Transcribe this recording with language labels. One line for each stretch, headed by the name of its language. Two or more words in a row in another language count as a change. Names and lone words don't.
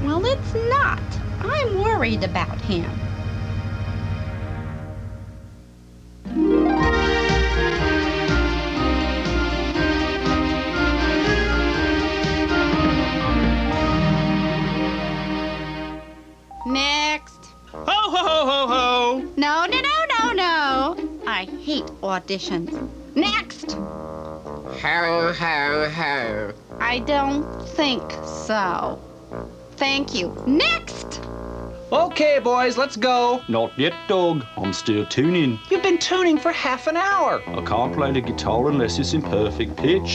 English: Well, it's not. I'm worried about him. Next. Ho, ho, ho, ho, ho. No, no, no, no, no. I hate auditions. Next. Ho, ho, ho. I don't think so. Thank you. Next. Okay, boys, let's go. Not yet, dog. I'm still tuning. You've been tuning for half an hour. I can't play the guitar unless it's in perfect pitch.